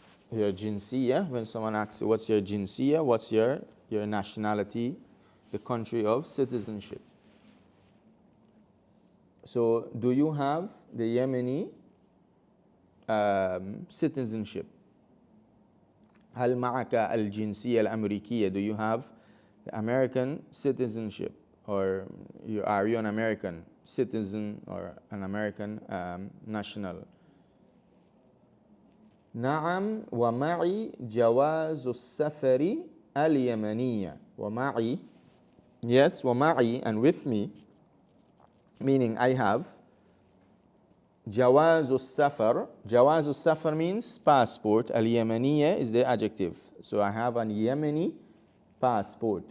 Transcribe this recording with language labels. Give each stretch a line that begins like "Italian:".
English: Your jinsiyah, when someone asks you what's your jinsiyah, what's your nationality, the country of citizenship. So do you have the Yemeni citizenship?
Arabic: هل معك الجنسية الأمريكية?
English: Do you have the American citizenship? Or are you an American citizen or an American national?
Arabic: نعم ومعي جواز السفر اليمنية.
English: ومعي, yes, ومعي, and with me, meaning I have. جواز السفر, جواز السفر means passport. اليمنية is the adjective. So I have an Yemeni passport.